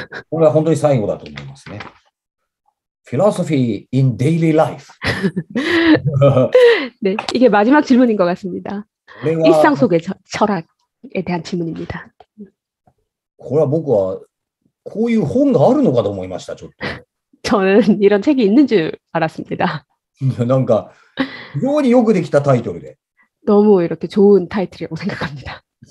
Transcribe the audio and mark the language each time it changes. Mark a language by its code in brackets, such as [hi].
[ja] これは本当に最後だと思いますね。 [en] Philosophy in Daily Life. [ko] 네, 이게 마지막 질문인 것 같습니다. 일상 속의 철학에 대한 질문입니다. [ja] これは僕はこういう本があるのかと思いました、ちょっと。 [ko] 저는 이런 책이 있는 줄 알았습니다. [ja] なんか非常によくできたタイトルで。 [ko] 너무 이렇게 좋은 타이틀이라고 생각합니다.